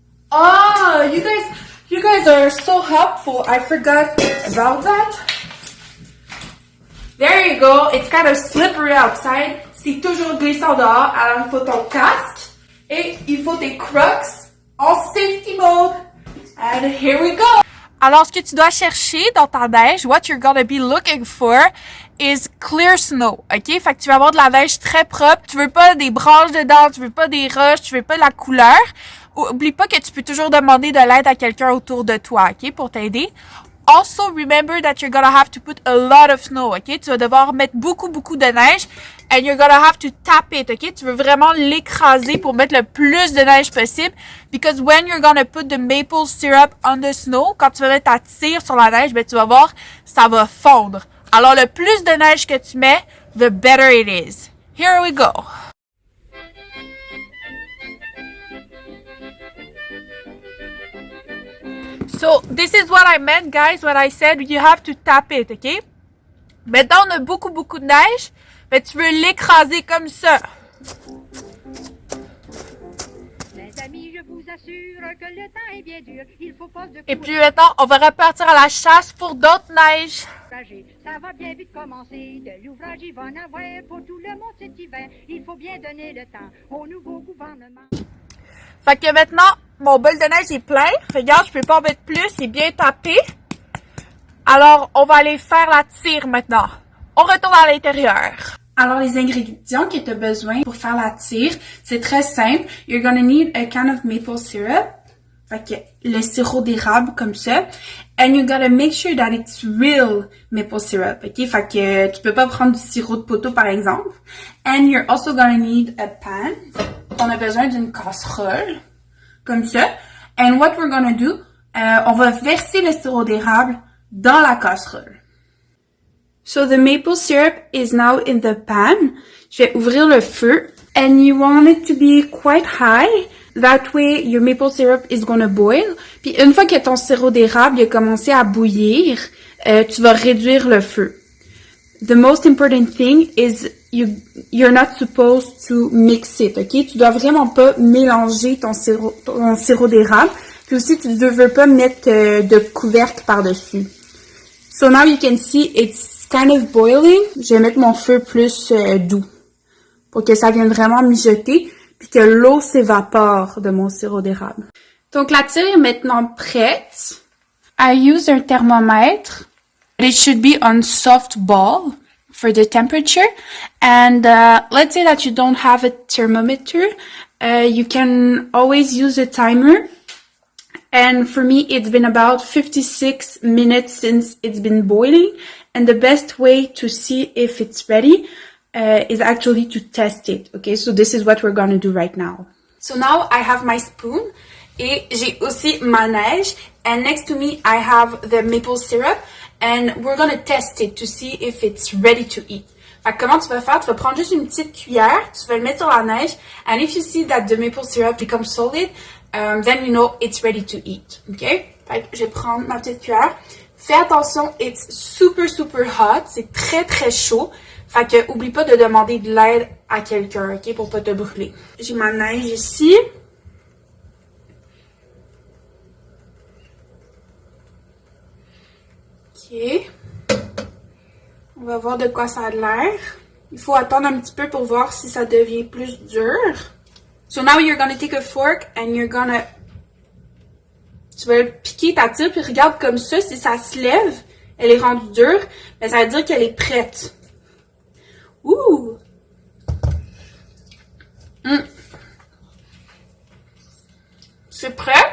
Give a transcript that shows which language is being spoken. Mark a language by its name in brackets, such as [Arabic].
[English] Oh, you guys are so helpful. I forgot about that. There you go. It's kind of slippery outside. [French] C'est toujours glissant dehors. Alors, il faut ton casque et il faut tes Crocs en safety mode. [English] And here we go. [French] Alors, ce que tu dois chercher dans ta neige, [English] what you're gonna be looking for is clear snow, ok? [French] Fait que tu vas avoir de la neige très propre. Tu veux pas des branches dedans, tu veux pas des roches, tu veux pas la couleur. Oublie pas que tu peux toujours demander de l'aide à quelqu'un autour de toi, ok? Pour t'aider. [English] Also, remember that you're gonna have to put a lot of snow, ok? [French] Tu vas devoir mettre beaucoup de neige. [English] And you're gonna have to tap it, ok? [French] Tu veux vraiment l'écraser pour mettre le plus de neige possible. [English] Because when you're gonna put the maple syrup on the snow, [French] quand tu vas mettre ta tire sur la neige, tu vas voir, ça va fondre. Alors, le plus de neige que tu mets, [English] the better it is. Here we go. So, this is what I meant, guys, when I said you have to tap it, ok? [French] Maintenant, on a beaucoup de neige, mais tu veux l'écraser comme ça. Mes amis, je vous assure que le temps est bien dur. Il faut pas de Et puis maintenant, on va repartir à la chasse pour d'autres neiges. Ça va bien vite commencer. De l'ouvrage, il va en avoir pour tout le monde cet hiver. Il faut bien donner le temps au nouveau gouvernement. Fait que maintenant, mon bol de neige est plein. Regarde, je peux pas en mettre plus, il est bien tapé. Alors, on va aller faire la tire maintenant. On retourne à l'intérieur. Alors, les ingrédients que tu as besoin pour faire la tire, c'est très simple. [English] You're gonna need a can of maple syrup. [French] Fait que le sirop d'érable comme ça. [English] And you gotta make sure that it's real maple syrup. Ok? [French] Fait que tu peux pas prendre du sirop de poteau par exemple. [English] And you're also gonna need a pan. [French] On a besoin d'une casserole. Comme ça. [English] And what we're gonna do, [French] on va verser le sirop d'érable dans la casserole. [English] So the maple syrup is now in the pan. [French] Je vais ouvrir le feu. [English] And you want it to be quite high. That way, your maple syrup is gonna boil. [French] Puis une fois que ton sirop d'érable a commencé à bouillir, tu vas réduire le feu. [English] The most important thing is you're not supposed to mix it, ok? [French] Tu dois vraiment pas mélanger ton sirop d'érable. Puis aussi, tu ne veux pas mettre de couvercle par-dessus. [English] So now you can see it's kind of boiling. [French] Je vais mettre mon feu plus doux pour que ça vienne vraiment mijoter puis que l'eau s'évapore de mon sirop d'érable. Donc la tire est maintenant prête. [English] I use un thermomètre. It should be on soft ball for the temperature. And let's say that you don't have a thermometer. You can always use a timer. And for me, it's been about 56 minutes since it's been boiling. And the best way to see if it's ready is actually to test it. Okay, so this is what we're going to do right now. So now I have my spoon. [French] Et j'ai aussi ma neige. [English] And next to me, I have the maple syrup. And we're going to test it to see if it's ready to eat. [French] Fait que comment tu vas faire? Tu vas prendre juste une petite cuillère, tu vas le mettre sur la neige. [English] And if you see that the maple syrup becomes solid, then you know it's ready to eat. Okay? [French] Fait que je vais prendre ma petite cuillère. Fais attention, [English] it's super hot. [French] C'est très chaud. Fait que oublie pas de demander de l'aide à quelqu'un, ok? Pour pas te brûler. J'ai ma neige ici. Ok. On va voir de quoi ça a l'air. Il faut attendre un petit peu pour voir si ça devient plus dur. [English] So now you're gonna take a fork and you're gonna... [French] Tu vas piquer ta tire, puis regarde comme ça, si ça se lève, elle est rendue dure, ben ça veut dire qu'elle est prête. Ouh! C'est prêt?